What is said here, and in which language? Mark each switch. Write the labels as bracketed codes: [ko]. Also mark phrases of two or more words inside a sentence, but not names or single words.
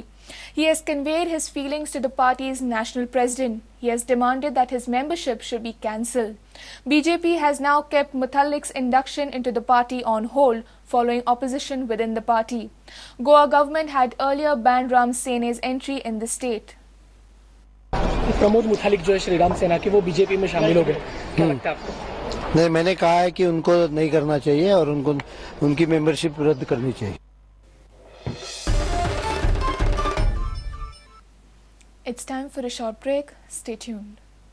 [en] He has conveyed his feelings to the party's national president. He has demanded that his membership should be cancelled. BJP has now kept Muthallik's induction into the party on hold following opposition within the party. Goa government had earlier banned Ram Sene's entry in the state. [hi] प्रमोद मुथालिक जो है श्री राम सेना के वो बीजेपी में शामिल हो गए, क्या लगता है आपको? नहीं, मैंने कहा है कि उनको नहीं करना चाहिए और उनकी मेंबरशिप रद्द करनी चाहिए. [en] It's time for a short break. Stay tuned.